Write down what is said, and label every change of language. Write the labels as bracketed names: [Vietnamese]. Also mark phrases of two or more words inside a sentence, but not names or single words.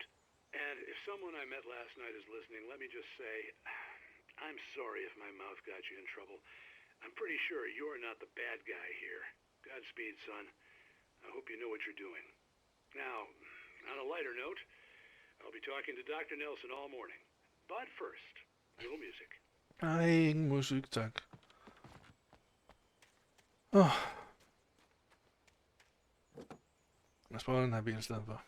[English] And if someone I met last night is listening, let me just say, I'm sorry if my mouth got you in trouble. I'm pretty sure you're not the bad guy here. Godspeed, son. I hope you know what you're doing. Now, on a lighter note, I'll be talking to Dr. Nelson all morning. But first, a little music. [Danish] Nej, ingen musik, tak. Lad os prøve den her bil i stedet for.